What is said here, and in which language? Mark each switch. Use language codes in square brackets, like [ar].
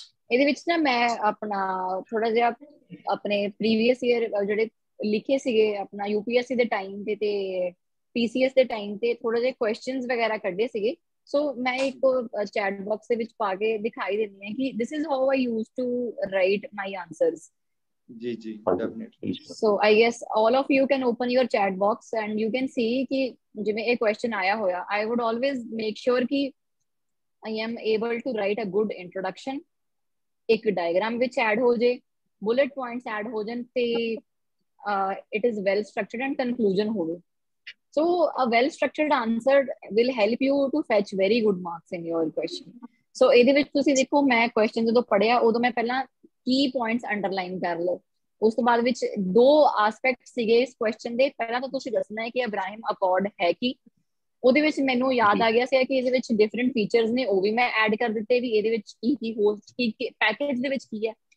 [pa] ਇਹਦੇ ਵਿੱਚ ਨਾ ਮੈਂ ਆਪਣਾ ਥੋੜਾ ਜਿਹਾ ਆਪਣੇ ਪ੍ਰੀਵੀਅਸ ਈਅਰ ਜਿਹੜੇ ਲਿਖੇ ਸੀਗੇ ਆਪਣਾ UPSC ਦੇ ਟਾਈਮ ਤੇ PCS ਦੇ ਟਾਈਮ ਤੇ ਥੋੜਾ ਜਿਹਾ ਕੁਐਸਚਨਸ ਵਗੈਰਾ ਕੱਢੇ ਸੀਗੇ। ਸੋ ਮੈਂ ਇੱਕ ਚੈਟ ਬਾਕਸ ਦੇ ਵਿੱਚ ਪਾ ਕੇ ਦਿਖਾਈ ਦਿੰਦੀ ਹਾਂ ਕਿ [en] This is how I used to write my answers. [pa] Ji definitely. [en] So I guess all of you can open your chat box and you can see [pa] कि जिਵੇਂ ਇਹ question ਆਇਆ ਹੋਇਆ, [en] I would always make sure कि I am able to write a good introduction, [pa] ਇੱਕ diagram ਵਿੱਚ add ਹੋ ਜੇ, bullet points add ਹੋ ਜਾਣ ਤੇ [en] it is well structured and conclusion ਹੋਵੇ। So a well structured answer will help you to fetch very good marks in your question. [pa] So ਇਹਦੇ ਵਿੱਚ ਤੁਸੀਂ ਦੇਖੋ ਮੈਂ question ਜਦੋਂ ਪੜਿਆ ਉਦੋਂ ਮੈਂ ਪਹਿਲਾਂ ਕੀ ਪੁਆਇੰਟਸ ਅੰਡਰਲਾਈਨ ਕਰ ਲਓ। ਉਸ ਤੋਂ ਬਾਅਦ ਵਿੱਚ 2 ਆਸਪੈਕਟ ਸੀਗੇ ਇਸ ਕੁਐਸਚਨ ਦੇ। ਪਹਿਲਾਂ ਤਾਂ ਤੁਸੀਂ ਦੱਸਣਾ ਹੈ ਕਿ ਇਬਰਾਹਿਮ ਅਕॉर्ड ਹੈ ਕੀ। ਉਹਦੇ ਵਿੱਚ ਮੈਨੂੰ ਯਾਦ ਆ ਗਿਆ ਸੀ ਕਿ ਇਹਦੇ ਵਿੱਚ ਡਿਫਰੈਂਟ ਫੀਚਰਸ ਨੇ, ਉਹ ਵੀ ਮੈਂ ਐਡ ਕਰ ਦਿੱਤੇ ਵੀ ਇਹਦੇ ਵਿੱਚ ਕੀ ਹੋਸਟ ਕੀ ਪੈਕੇਜ ਦੇ ਵਿੱਚ ਕੀ ਹੈ।